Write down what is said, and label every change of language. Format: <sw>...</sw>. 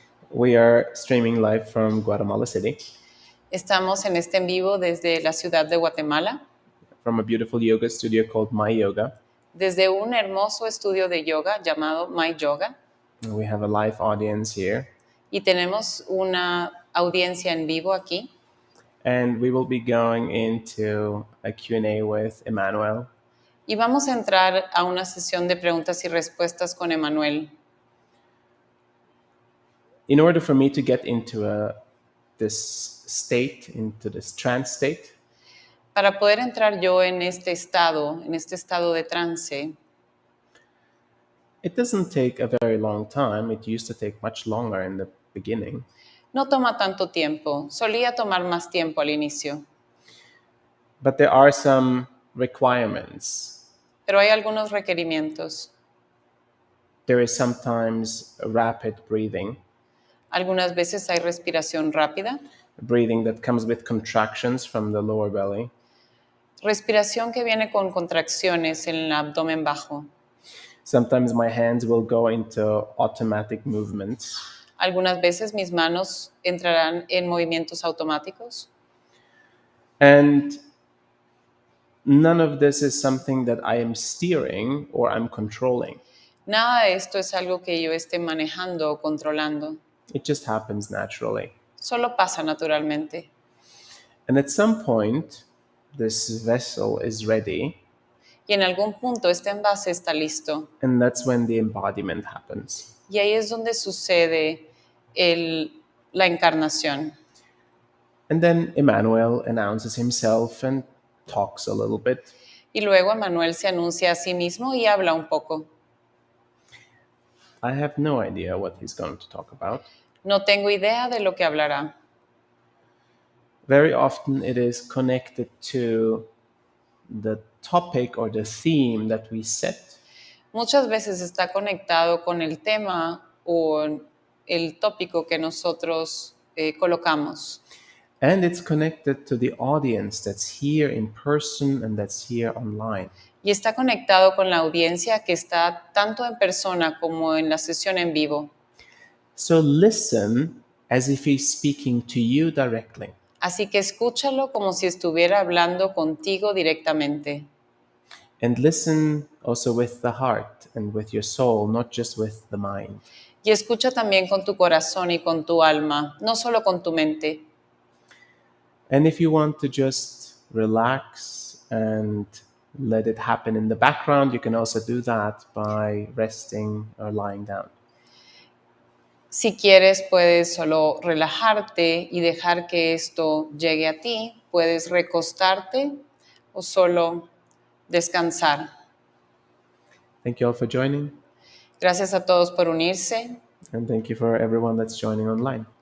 <en>We are streaming live from Guatemala City,</en> <es>Estamos en este en vivo desde la ciudad de Guatemala,</es> <en>from a beautiful yoga studio called My Yoga.</en> <es>desde un hermoso estudio de yoga llamado My Yoga,</es> <en>And we have a live audience here,</en> <es>y tenemos una audiencia en vivo aquí.</es> <en>and we will be going into a Q&A with Emmanuel.</en> <es>Y vamos a entrar a una sesión de preguntas y respuestas con Emmanuel.</es> <en>In order for me to get into this state, into this trance state,</en> <es>Para poder entrar yo en este estado de trance,</es> <en>it doesn't take a very long time. It used to take much longer in the beginning.</en> <es>no toma tanto tiempo, solía tomar más tiempo al inicio,</es> <en>But there are some requirements.</en> <es>pero hay algunos requerimientos.</es> <en>There is sometimes rapid breathing,</en> <es>Algunas veces hay respiración rápida,</es> <en>breathing that comes with contractions from the lower belly.</en> <es>respiración que viene con contracciones en el abdomen bajo.</es> <en>Sometimes my hands will go into automatic movements.</en> <es>Algunas veces mis manos entrarán en movimientos automáticos.</es> <en>And none of this is something that I am steering or I'm controlling.</en> <es>Nada de esto es algo que yo esté manejando o controlando.</es> <en>It just happens naturally.</en> <es>Solo pasa naturalmente.</es> <en>And at some point, this vessel is ready,</en> <es>Y en algún punto este envase está listo.</es> <en>and that's when the embodiment happens.</en> <es>Y ahí es donde sucede la encarnación.</es> <en>And then Emmanuel announces himself and talks a little bit.</en> <es>Y luego Emmanuel se anuncia a sí mismo y habla un poco.</es> <en>I have no idea what he's going to talk about.</en> <es>No tengo idea de lo que hablará.</es> <en>Very often it is connected to the topic or the theme that we set.</en> <es>Muchas veces está conectado con el tema o el tópico que nosotros colocamos.</es> <en>And it's connected to the audience that's here in person and that's here online.</en> <es>Y está conectado con la audiencia que está tanto en persona como en la sesión en vivo.</es> <en>So listen as if he's speaking to you directly.</en> <es>Así que escúchalo como si estuviera hablando contigo directamente.</es> <en>And listen also with the heart and with your soul, not just with the mind.</en> <es>Y escucha también con tu corazón y con tu alma, no solo con tu mente.</es> <en>And if you want to just relax and let it happen in the background, you can also do that by resting or lying down.</en> <es>Si quieres, puedes solo relajarte y dejar que esto llegue a ti. Puedes recostarte o solo descansar.</es> <en>Thank you all for joining,</en> <es>Gracias a todos por unirse</es> <en>and thank you for everyone that's joining online.</en>